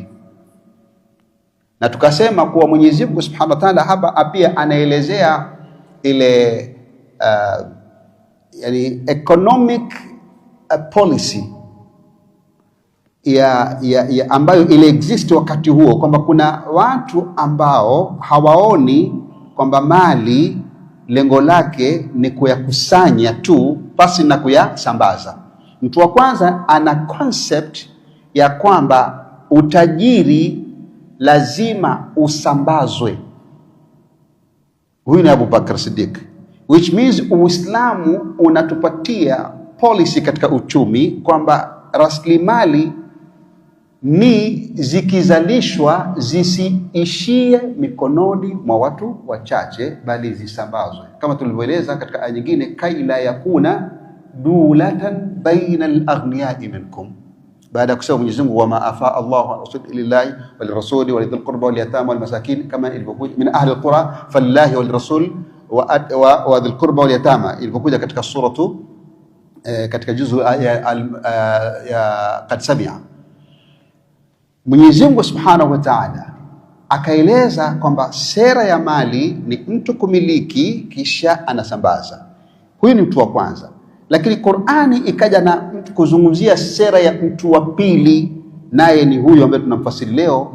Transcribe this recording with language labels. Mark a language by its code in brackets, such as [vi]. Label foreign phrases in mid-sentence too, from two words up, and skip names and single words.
[sw] Na tukasema kuwa Mwenyezi Mungu [ar] سبحانه وتعالى [sw] hapa pia anaelezea ile yani [en] economic policy [sw] ya ambayo ile exist wakati huo, kwamba kuna watu ambao hawaoni kwamba mali lengo lake ni kuyakusanya tu pasi na kuyasambaza. Mtu wa kwanza ana concept ya kwamba utajiri lazima usambazwe. Huyu ni Abu Bakr Siddiq, [en] which means [sw] Uislamu unatupatia policy katika uchumi kwamba rasilimali ni zikizalishwa zisiishie mikononi mwa watu wachache, bali zisambazwe, kama tulivyoeleza katika aya nyingine, [ar] كي لا يكون دولة بين الأغنياء منكم. [sw] Baada ya kusema Mwenyezi Mungu [ar] وما أفاء الله على رسول الله وللرسول ولذي القربى واليتامى والمساكين, [sw] kama ilivyokuja [ar] من أهل القرى فلله وللرسول وذي القربى واليتامى, [sw] ilivyokuja katika suratu katika juzu ya qad sami'a. Mwenyezi Mungu [ar] سبحانه وتعالى [sw] akaeleza kwamba sera ya mali ni mtu kumiliki kisha anasambaza. Huyu ni mtu wa kwanza, lakini Qur'ani ikaja na mtu kuzungumzia sera ya mtu wa pili, naye ni huyu ambaye tunamfasiri leo.